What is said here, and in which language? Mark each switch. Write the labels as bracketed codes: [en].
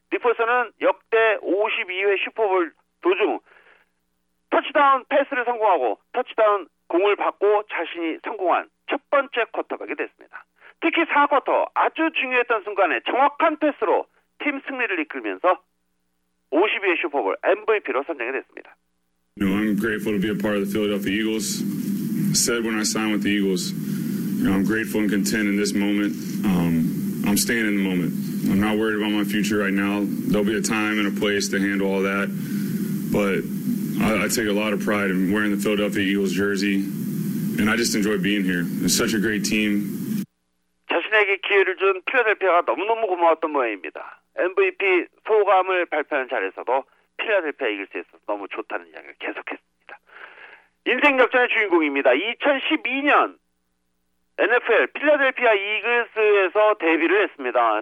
[ko] 닉 폴스는 역대 52회 슈퍼볼 도중 터치다운 패스를 성공하고 터치다운 공을 받고 자신이 성공한 첫 번째 쿼터백이 됐습니다. 특히 4쿼터 아주 중요했던 순간에 정확한 패스로 팀 승리를 이끌면서 52회 슈퍼볼 MVP로 선정이 됐습니다. [en] I'm grateful to be a part of the Philadelphia Eagles. I said when I signed with the Eagles, I'm grateful and content in this moment. I'm staying in the moment. I'm not worried about my future right now. There'll be a time and a place to handle all that. But I take a lot of pride in wearing the Philadelphia Eagles jersey. And I just enjoy being here. It's such a great team. [ko] 자신에게 기회를 준 필라델피아가 너무너무 고마웠던 모양입니다. MVP 소감을 발표하는 자리에서도 필라델피아 이길 수 있어서 너무 좋다는 이야기를 계속했습니다. 인생 역전의 주인공입니다. 2012년 NFL 필라델피아 이글스에서 데뷔를 했습니다.